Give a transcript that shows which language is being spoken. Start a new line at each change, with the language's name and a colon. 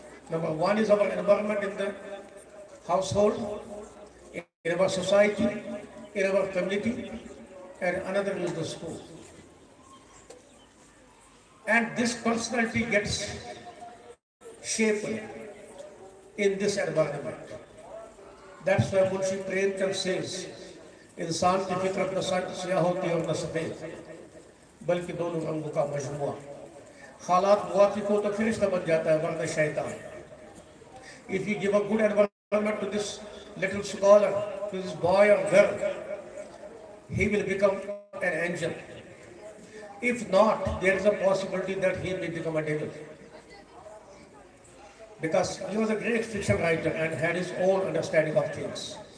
English: Number one is our environment in the household, in our society, in our community, and another is the school. And this personality gets shaped in this environment. That's why Munshi Premchand says,
Hindi: इंसान की फितरत न सियाह होती और न सफेद, बल्कि दोनों रंगों का मजमुआ. हालात मुवाफिक हो तो फिरिश्ता बन जाता है, वरना शैतान.
English: If you give a good environment to this little scholar, to this boy or girl, he will become an angel. If not, there is a possibility that he may become a devil. Because he was a great fiction writer and had his own understanding of things.